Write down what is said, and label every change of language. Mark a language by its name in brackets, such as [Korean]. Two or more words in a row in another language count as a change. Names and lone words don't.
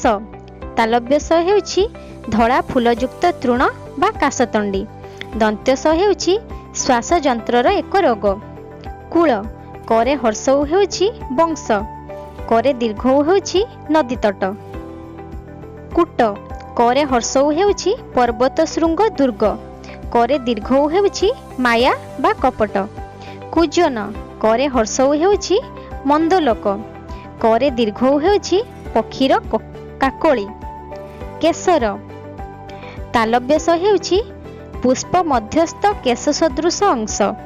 [Odia] ତାଳବ୍ୟସ ହେଉଛି ଧଡ଼ା ଫୁଲଯୁକ୍ତ ତୃଣ ବା କାଶତଣ୍ଡି। ଦନ୍ତ୍ୟସ ହେଉଛି ଶ୍ୱାସ ଯନ୍ତ୍ରର ଏକ ରୋଗ। କୂଳ। କରେ ହ୍ରସ୍ୱ ହେଉଛି ବଂଶ। କରେ ଦୀର୍ଘ ହେଉଛି ନଦୀ ତଟ। କୂଟ। କରେ ହ୍ରସ୍ୱ ହେଉଛି ପର୍ବତ ଶୃଙ୍ଗ ଦୁର୍ଗ। କରେ ଦୀର୍ଘ ହେଉଛି ମାୟା ବା କପଟ। କୁଜନ। କରେ ହ୍ରସ୍ୱ ହେଉଛି ମନ୍ଦଲୋକ। କରେ ଦୀର୍ଘ ହେଉଛି ପକ୍ଷୀର କାକଳି। केसर। ତାଳବ୍ୟସ ହେଉଛି ପୁଷ୍ପ ମଧ୍ୟସ୍ଥ କେଶ ସଦୃଶ ଅଂଶ।